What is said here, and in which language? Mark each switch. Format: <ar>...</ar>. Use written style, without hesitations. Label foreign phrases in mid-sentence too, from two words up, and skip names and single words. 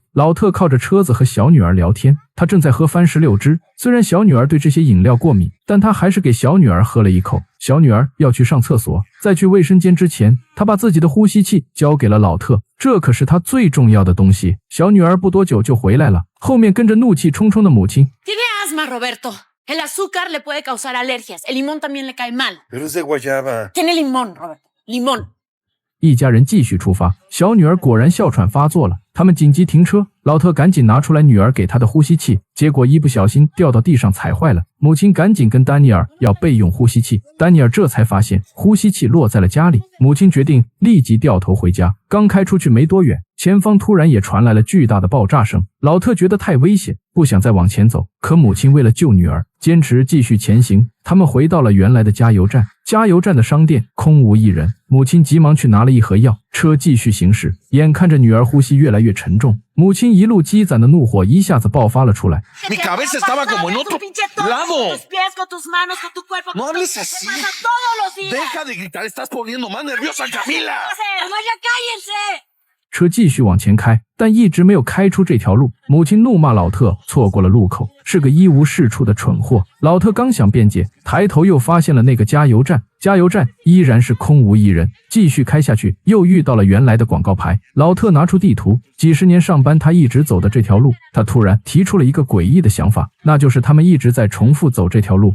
<zh>老特靠着车子和小女儿聊天，他正在喝番石榴汁。虽然小女儿对这些饮料过敏，但他还是给小女儿喝了一口。小女儿要去上厕所，在去卫生间之前，他把自己的呼吸器交给了老特，这可是他最重要的东西。小女儿不多久就回来了，后面跟着怒气冲冲的母亲。</zh> <es>Tiene asma, Roberto. El azúcar le puede causar alergias. El limón también le cae mal. Pero es de guayaba. Tiene limón, Roberto. Limón.</es> <zh>一家人继续出发，小女儿果然哮喘发作了，他们紧急停车。老特赶紧拿出来女儿给他的呼吸器，结果一不小心掉到地上踩坏了。母亲赶紧跟丹尼尔要备用呼吸器，丹尼尔这才发现呼吸器落在了家里。母亲决定立即掉头回家，刚开出去没多远，前方突然也传来了巨大的爆炸声。老特觉得太危险，不想再往前走，可母亲为了救女儿，坚持继续前行。他们回到了原来的加油站，加油站的商店空无一人，母亲急忙去拿了一盒药，车继续行驶。眼看着女儿呼吸越来越沉重，母亲一路积攒的怒火一下子爆发了出来。</zh> <es>Mi cabeza estaba como en otro lado. Tus pies, con tus manos, con tu cuerpo. No hables así. ¿Qué pasa todos los días? Deja de gritar, estás poniendo más nerviosa a Camila. ¡Además, ya cállense!</es> <zh>车继续往前开， 但一直没有开出这条路。母亲怒骂老特错过了路口，是个一无是处的蠢货。老特刚想辩解，抬头又发现了那个加油站，加油站依然是空无一人。继续开下去，又遇到了原来的广告牌。老特拿出地图，几十年上班他一直走的这条路，他突然提出了一个诡异的想法，那就是他们一直在重复走这条路。</zh>